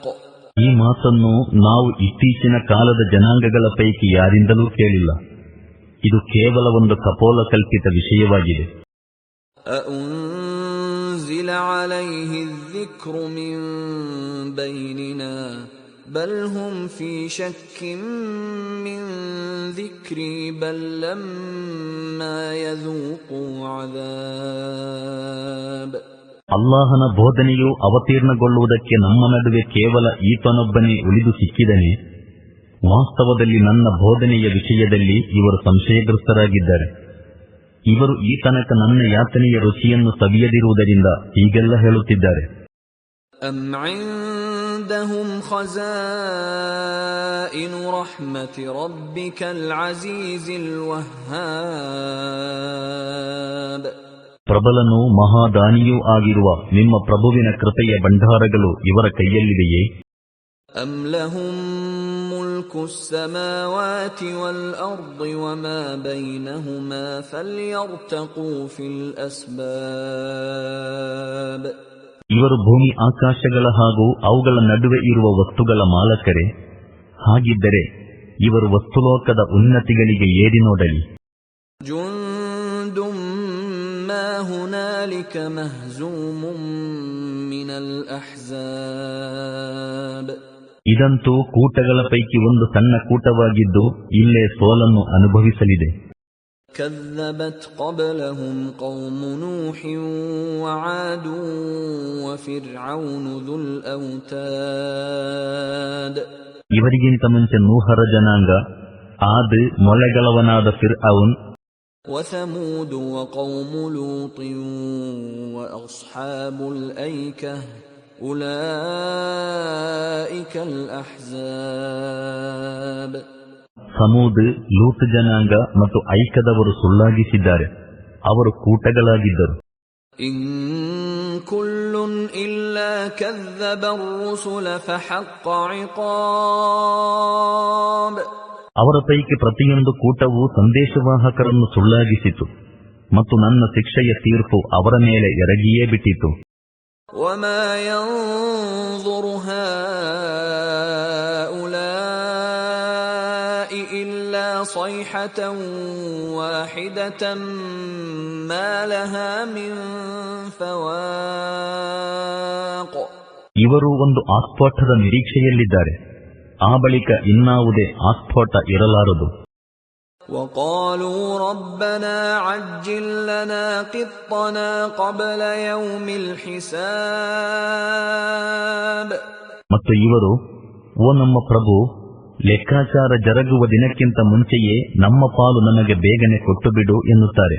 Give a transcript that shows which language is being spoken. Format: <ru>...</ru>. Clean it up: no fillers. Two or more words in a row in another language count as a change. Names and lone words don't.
<kn>ಈ ಮಾತನ್ನು ನಾವು ಇತ್ತೀಚಿನ ಕಾಲದ ಜನಾಂಗಗಳ ಪೈಕಿ ಯಾರಿಂದಲೂ ಕೇಳಿಲ್ಲ. ಇದು ಕೇವಲ ಒಂದು ಕಪೋಲ ಕಲ್ಪಿತ ವಿಷಯವಾಗಿದೆ.</kn> <ar>أأنزل عليه الذكر من بيننا بل هم في شك من ذكري بل لما يذوقوا عذاب.</ar> <kn>ಅಲ್ಲಾಹನ ಬೋಧನೆಯು ಅವತೀರ್ಣಗೊಳ್ಳುವುದಕ್ಕೆ ನಮ್ಮ ನಡುವೆ ಕೇವಲ ಈತನೊಬ್ಬನೇ ಉಳಿದು ಸಿಕ್ಕಿದನೆ. ವಾಸ್ತವದಲ್ಲಿ ನನ್ನ ಬೋಧನೆಯ ವಿಷಯದಲ್ಲಿ ಇವರು ಸಂಶಯಗ್ರಸ್ತರಾಗಿದ್ದಾರೆ. ಇವರು ಈ ತನಕ ನನ್ನ ಯಾತನೆಯ ರುಚಿಯನ್ನು ಸವಿಯದಿರುವುದರಿಂದ ಹೀಗೆಲ್ಲ ಹೇಳುತ್ತಿದ್ದಾರೆ.</kn> <ar>أم عندهم خزائن رحمة ربك العزيز الوهاب.</ar> <kn>ಪ್ರಬಲನೂ ಮಹಾದಾನಿಯೂ ಆಗಿರುವ ನಿಮ್ಮ ಪ್ರಭುವಿನ ಕೃಪೆಯ ಭಂಡಾರಗಳು ಇವರ ಕೈಯಲ್ಲಿದೆಯೇ?</kn> <ar>أم لهم ملك السماوات والأرض وما بينهما فليرتقوا في الأسباب.</ar> <kn>ಇವರು ಭೂಮಿ ಆಕಾಶಗಳ ಹಾಗೂ ಅವುಗಳ ನಡುವೆ ಇರುವ ವಸ್ತುಗಳ ಮಾಲಕರೇ? ಹಾಗಿದ್ದರೆ ಇವರು ವಸ್ತುಲೋಕದ ಉನ್ನತಿಗಳಿಗೆ ಏರಿ ನೋಡಲಿ.</kn> <ar>جند ما هنالك مهزوم من الأحزاب.</ar> <kn>ಇದಂತೂ ಕೂಟಗಳ ಪೈಕಿ ಒಂದು ಸಣ್ಣ ಕೂಟವಾಗಿದ್ದು ಇಲ್ಲೇ ಸೋಲನ್ನು ಅನುಭವಿಸಲಿದೆ.</kn> <ar>كذبت قبلهم قوم نوح وعاد وفرعون ذو الأوتاد.</ar> <kn>ಇವರಿಗಿಂತ ಮುಂಚೆ ನೂಹರ ಜನಾಂಗ, ಆದ್ ಮೊಳೆಗಳವನಾದ ಫಿರ್ಔನ್,</kn> <ar>وثمود وقوم لوط وأصحاب الأيكة أولئك الأحزاب.</ar> <kn>ಸಮೂದ್, ಲೂತ್ ಜನಾಂಗ ಮತ್ತು ಐಕದವರು ಸುಳ್ಳಾಗಿಸಿದ್ದಾರೆ, ಅವರು ಕೂಟಗಳಾಗಿದ್ದರು.</kn> <ar>إن كل إلا كذب الرسل فحق عقاب.</ar> <kn>ಅವರ ಪೈಕಿ ಪ್ರತಿಯೊಂದು ಕೂಟವೂ ಸಂದೇಶವಾಹಕರನ್ನು ಸುಳ್ಳಾಗಿಸಿತು ಮತ್ತು ನನ್ನ ಶಿಕ್ಷೆಯ ತೀರ್ಪು ಅವರ ಮೇಲೆ ಎರಗಿಯೇ ಬಿಟ್ಟಿತು.</kn> <ar>وما ينظر هؤلاء إلا صيحة واحدة ما لها من فواق.</ar> <kn>ಇವರು ಒಂದು ಆಸ್ಫೋಟದ ನಿರೀಕ್ಷೆಯಲ್ಲಿದ್ದಾರೆ, ಆ ಬಳಿಕ ಇನ್ನಾವುದೇ ಆಸ್ಫೋಟ ಇರಲಾರದು.</kn> <ar>وقالوا ربنا عجل لنا قطنا قبل يوم الحساب.</ar> <kn>ಮತ್ತು ಇವರು, ಓ ನಮ್ಮ ಪ್ರಭು, ಲೆಕ್ಕಾಚಾರ ಜರುಗುವ ದಿನಕ್ಕಿಂತ ಮುಂಚೆಯೇ ನಮ್ಮ ಪಾಲು ನಮಗೆ ಬೇಗನೆ ಕೊಟ್ಟು ಬಿಡು ಎನ್ನುತ್ತಾರೆ.</kn>